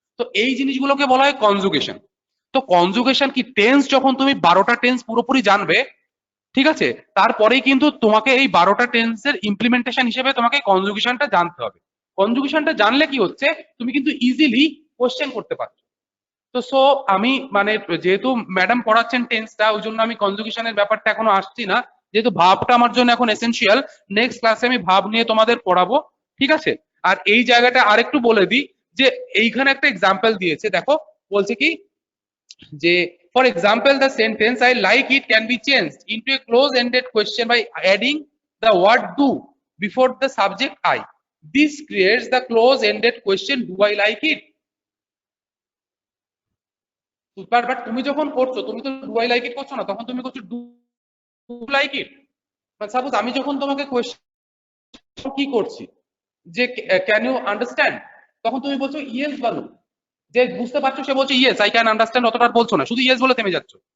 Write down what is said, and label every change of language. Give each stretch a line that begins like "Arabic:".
Bangla: তো এই জিনিসগুলোকে বলা হয় কনজুগেশন। তো কনজুগেশন কি, টেন্স যখন তুমি 12টা টেন্স পুরোপুরি জানবে, ঠিক আছে, তারপরেই কিন্তু তোমাকে এই 12টা টেন্সের ইমপ্লিমেন্টেশন হিসেবে তোমাকে কনজুগেশনটা জানতে হবে। কনজুগেশনটা জানলে কি হচ্ছে, তুমি কিন্তু ইজিলি কোশ্চেন করতে পারছো। তো সো আমি মানে যেহেতু ম্যাডাম পড়াচ্ছেন টেন্সটা, ওই জন্য আমি কনজুগেশনের ব্যাপারটা এখনো আসছি না, যেহেতু ভাবটা আমার জন্য এখন এসেনশিয়াল। নেক্সট ক্লাসে আমি ভাব নিয়ে তোমাদের পড়াবো, ঠিক আছে?
English: আর এই জায়গাটা আরেকটু বলে দিই, যে এইখানে একটা এক্সাম্পল দিয়েছে, দেখো বলছে কি, যে for example the sentence I like it can be changed into a close ended question by adding the word do before the subject I. This creates the close ended question do I like it.
Bangla: But তুমি যখন করছো, তুমি তো do I like it করছো না, তখন তুমি করছো ডু লাইক ইট। সাপোজ আমি যখন তোমাকে কোয়েশ্চেন কি করছি, যে ক্যান ইউ আন্ডারস্ট্যান্ড, তখন তুমি বলছো ইয়েস বা নো। যে বুঝতে পারছো সে বলছে ইয়েস আই ক্যান আন্ডারস্ট্যান্ড, অতটা বলছো না, শুধু ইয়েস বলে থেমে যাচ্ছ।